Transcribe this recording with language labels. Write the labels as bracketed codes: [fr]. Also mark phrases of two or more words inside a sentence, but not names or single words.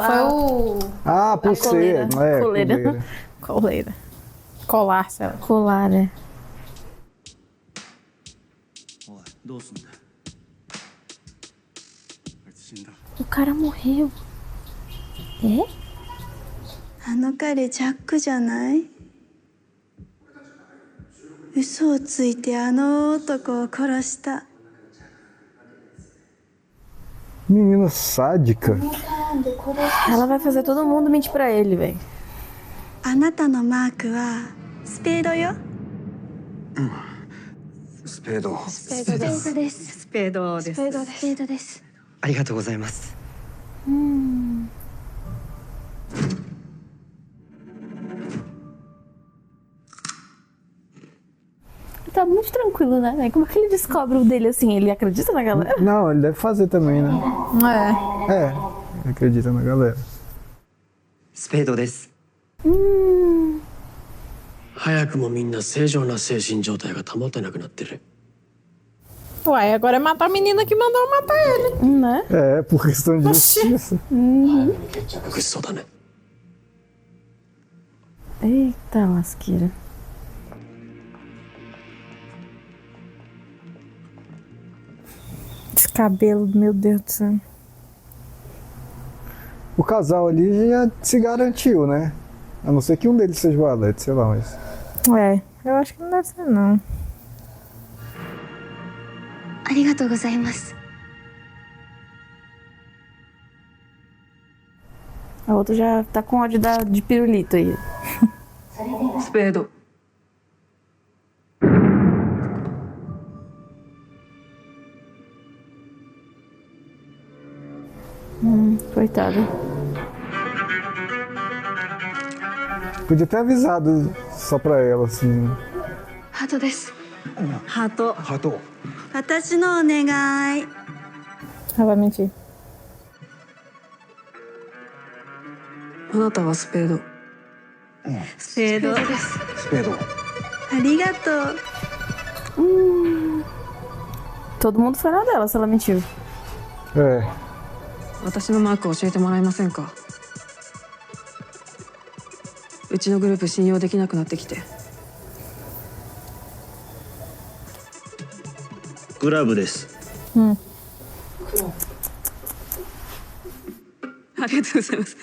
[pt] Ah, pulseira. coleira. Coleira. Colar, sei lá. Colar, né? O cara morreu. É? [ja] あの彼ジャックじゃない？嘘をついてあの男を殺した。 [pt] Menina sádica. Ela vai fazer todo mundo mentir pra ele, velho. [ja] あなたのマークはスペードよ。スペード。スペードです。スペードです。スペードです。スペードです。ありがとうございます。 [pt] Tá muito tranquilo, né? Como é que ele descobre o dele assim? Ele acredita na galera? Não, ele deve fazer também, né? É. Ele acredita na galera. [ja] スペードです。早くもみんな正常な精神状態が保てなくなってる。 [pt] Uai, agora é matar a menina que mandou matar ele. Né? É, por questão de justiça. [ja] 決着しそうだね。 [pt] Eita lasqueira. Esse cabelo, meu Deus do céu. O casal ali já se garantiu, né? A não ser que um deles seja o Alex, sei lá, mas... É, eu acho que não deve ser, não. [ja] ありがとうございます。 [pt] A outra já tá com ódio de pirulito aí. [ja] スペード。 [pt] Coitada. Podia ter avisado só pra ela, assim. [ja] ハートです。ハート。ハト。私のお願い。 [pt] Ela vai mentir. [ja] あなたはスペード。スペードです。スペード。ありがとう。 [pt] Todo mundo foi na dela se ela mentiu. É. [ja] 私のマーク教えてもらえませんか。うちのグループ信用できなくなってきて。クラブです。ありがとうございます。